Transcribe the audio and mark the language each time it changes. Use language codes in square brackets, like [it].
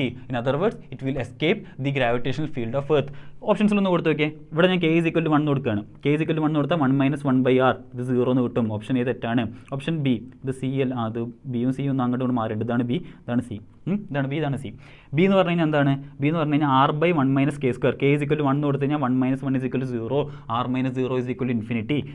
[en] In other words, it will escape the gravitational field of earth. [ml] ഓപ്ഷൻസിൽ ഒന്ന് കൊടുത്തു നോക്കിയേ. ഇവിടെ ഞാൻ [en] k is equal to 1 [ml] കൊടുക്കുകയാണ്. k is equal to 1 കൊടുത്താൽ 1 - 1/r, ഇത് 0 എന്ന് കിട്ടും. ഓപ്ഷൻ എ തെറ്റാണ്. ഓപ്ഷൻ ബി, ഇത് സി അല്ല, അത് ബിയും സിയും ഒന്നും അങ്ങോട്ട് മാറിയിട്ട് ഇതാണ് ബി, ഇതാണ് സി. ഇതാണ് സി. ബി എന്ന് പറഞ്ഞു കഴിഞ്ഞാൽ എന്താണ്? ബി എന്ന് പറഞ്ഞു കഴിഞ്ഞാൽ r/1 - k². [en] k is equal to 1 [ml] കൊടുത്തു കഴിഞ്ഞാൽ [en] 1 - 1 is equal to 0, r - 0 is equal to infinity.